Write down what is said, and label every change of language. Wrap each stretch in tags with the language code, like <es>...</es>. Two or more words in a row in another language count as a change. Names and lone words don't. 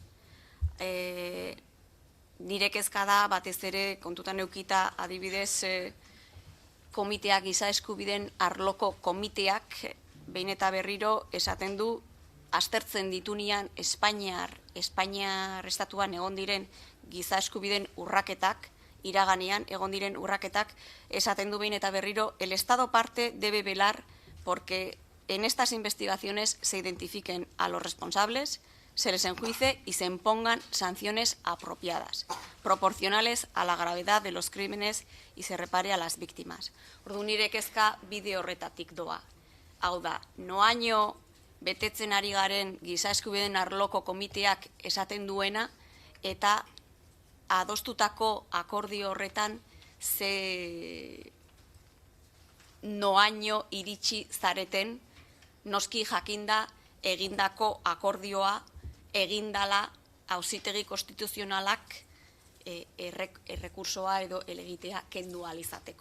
<eu>Nire kezka da batez ere kontutan edukita adibidez komiteak, giza eskubideen arloko komiteak behin eta berriro esaten du aztertzen ditunean Espainiar estatuan egon diren giza eskubideen urraketak, iraganean egon diren urraketak, esaten du behin eta berriro,</eu> <es>el Estado parte debe velar porque en estas investigaciones se identifiquen a los responsables, se les enjuicie y se impongan sanciones apropiadas, proporcionales a la gravedad de los crímenes y se repare a las víctimas.</es> <eu>Orduan nire kezka bide horretatik doa. Hau da, noaino betetzen ari garen giza eskubideen arloko komiteak esaten duena, eta adostutako akordio horretan ze noaino iritsi zareten, noski jakinda egindako akordioa egindala auzitegi konstituzionalak errekursoa edo helegitea kendu ahal izateko.</eu>